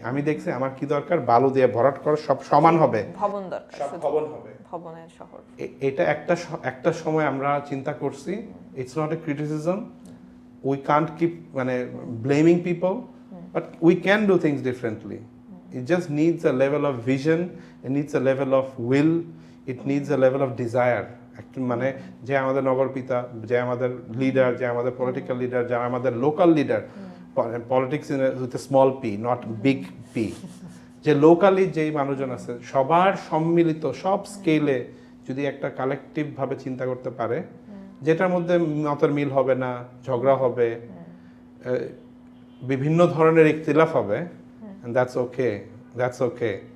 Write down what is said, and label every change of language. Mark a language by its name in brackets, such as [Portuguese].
[Bangla] আমি দেখছি আমার কি দরকার, বালু দিয়ে ভরাট করা, সব সমান হবে, ভবন দরকার, সব ভবন হবে, ভবনের শহর। এটা একটা সময় আমরা চিন্তা করছি, [English] It's not a criticism, we can't keep মানে blaming people, but we can do things differently. It just needs a level of vision, it needs a level of will, it needs a level of desire. [Bangla] মানে যে আমাদের নগরপিতা, যে আমাদের leader, যে আমাদের political leader, যে আমাদের local leader, [English] politics with a small P, not big P, [Bangla] যে লোকালি যেই মানুষজন আছে সবার সম্মিলিত সব স্কেলে যদি একটা কালেকটিভ ভাবে চিন্তা করতে পারে, যেটার মধ্যে মতের মিল হবে না, ঝগড়া হবে, বিভিন্ন ধরনের ইখতিলাফ হবে, [English] and that's okay.